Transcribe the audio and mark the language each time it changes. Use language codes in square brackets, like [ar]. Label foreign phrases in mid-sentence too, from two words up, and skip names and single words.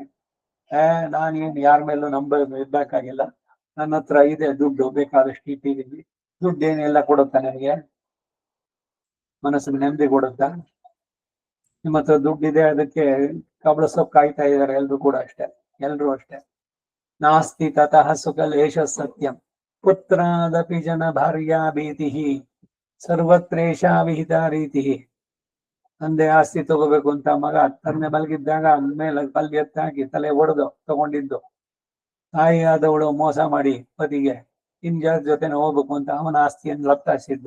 [kn] ನಾನೇನು ಯಾರ ಮೇಲೂ ಇರ್ಬೇಕಾಗಿಲ್ಲ, ನನ್ನ ಹತ್ರ ಇದೆ ದುಡ್ಡು, ಬೇಕಾದಷ್ಟು ಇಟ್ಟಿದ್ದೀನಿ, ದುಡ್ಡೇನೆಲ್ಲ ಕೊಡುತ್ತಾ ನನಗೆ? ಮನಸ್ಸಿಗೆ ನೆಮ್ಮದಿ ಕೊಡುತ್ತಾ? ನಿಮ್ಮ ಹತ್ರ ದುಡ್ಡಿದೆ, ಅದಕ್ಕೆ ಕಬಳಸೋಕ್ ಕಾಯ್ತಾ ಇದ್ದಾರೆ ಎಲ್ರು ಕೂಡ ಅಷ್ಟೇ, ಎಲ್ರು ಅಷ್ಟೇ. [sa] ನಾಸ್ತಿ ತತಃ ಸುಖಲೇಶ ಸತ್ಯಂ ಪುತ್ರಾದಪಿ ಜನ ಭಾರ್ಯಾ ಭೀತಿ ಸರ್ವತ್ರೇಷ ವಿಹಿತ ರೀತಿ. [kn] ತಂದೆ ಆಸ್ತಿ ತಗೋಬೇಕು ಅಂತ ಮಗ ತಂದೆ ಮಲಗಿದ್ದಾಗ ಮೇಲೆ ಕಲ್ಲು ಎತ್ತಾಕಿ ತಲೆ ಒಡೆದು ತಗೊಂಡಿದ್ದು, ತಾಯಿ ಆದವಳು ಮೋಸ ಮಾಡಿ ಪತಿಗೆ ಇಂಜಾರ್ ಜೊತೆನೆ ಹೋಗ್ಬೇಕು ಅಂತ ಅವನ ಆಸ್ತಿಯನ್ನು ಲಪ್ತಾಯಿಸಿದ್ದು.